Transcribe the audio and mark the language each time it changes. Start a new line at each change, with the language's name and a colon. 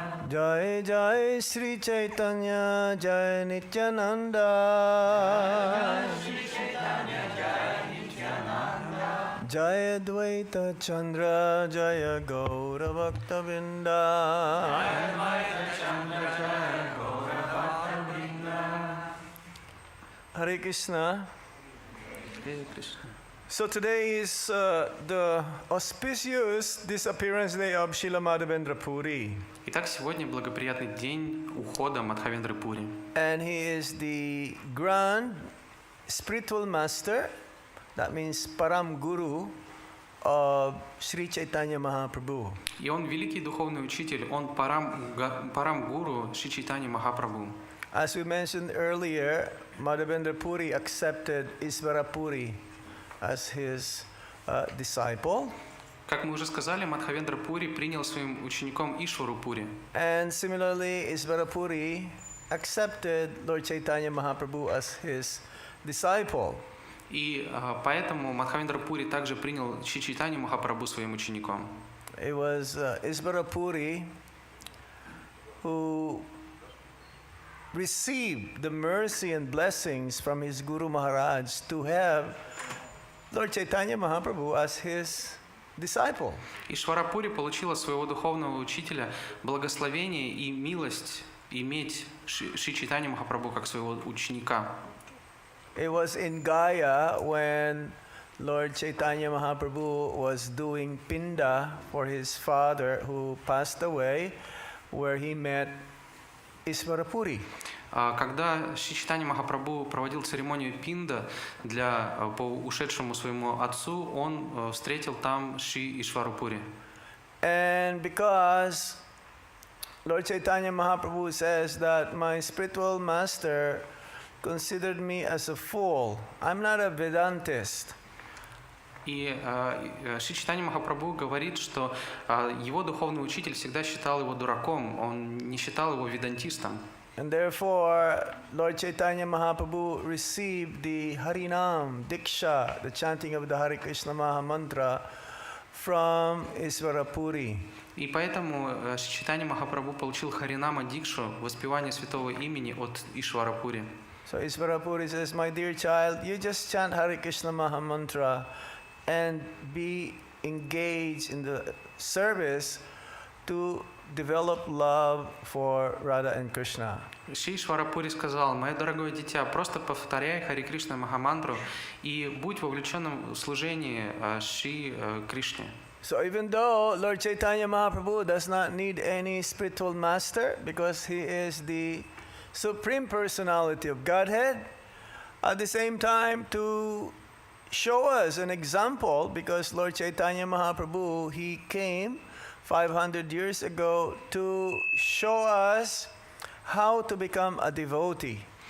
English: Jai Jai Sri Chaitanya Jaya Nityananda Jaya Dvaita Chandra Jaya Gaura Bhakta Vrinda Hare Krishna. So today is the auspicious disappearance day of Srila Madhavendra Puri.
Russian: Итак, сегодня благоприятный день ухода Мадхавендры Пури.
English: And he is the grand spiritual master, that means Param Guru of Sri Chaitanya Mahaprabhu.
Russian: И он великий духовный учитель, он парам гуру Шри Чайтаньи Махапрабху.
English: As we mentioned earlier, Madhavendra Puri accepted Isvara Puri as his disciple.
Russian: Как мы уже сказали, Мадхавендра Пури принял своим учеником Ишвару Пури.
English: And similarly, Isvara Puri accepted Lord Chaitanya Mahaprabhu as his disciple.
Russian: И поэтому Мадхавендра Пури также принял Шри Чайтанью Махапрабху своим учеником.
English: It was Isvara Puri who received the mercy and blessings from his Guru Maharaj to have Lord Chaitanya Mahaprabhu as his disciple.
Russian: И Шварапури получила своего духовного учителя благословение и милость иметь Шри Чайтанью Махапрабху как своего ученика.
English: It was in Gaya when Lord Chaitanya Mahaprabhu was doing pinda for his father who passed away, where he met Isvarapuri.
Russian: Когда Шри Чайтанья Махапрабху проводил церемонию пинда по ушедшему своему отцу, он встретил там Шри Ишварапури.
English: And because Lord Chaitanya Mahaprabhu says that my spiritual master considered me as a fool, I'm not a Vedantist.
Russian: И Шри Чайтанья Махапрабху говорит, что его духовный учитель всегда считал его дураком, он не считал его ведантистом.
English: And therefore, Lord Chaitanya Mahaprabhu received the Harinam, Diksha, the chanting of the Hare Krishna Maha Mantra from Isvarapuri.
Russian: И поэтому Шри Чайтанья Махапрабху получил Харинама Дикшу, воспевание святого имени от Ишварапури.
English: So Isvarapuri says, my dear child, you just chant Hare Krishna Maha Mantra and be engaged in the service to develop love for Radha and Krishna.
Russian: Шри Ишварапури сказал: «Мое дорогое дитя, просто повторяй Харе Кришна Махамантру и будь вовлеченным в служение Шри Кришне».
English: So even though Lord Chaitanya Mahaprabhu does not need any spiritual master because he is the Supreme Personality of Godhead, at the same time to show us an example, because Lord Chaitanya Mahaprabhu, he came 500 years ago to show us how to become a devotee.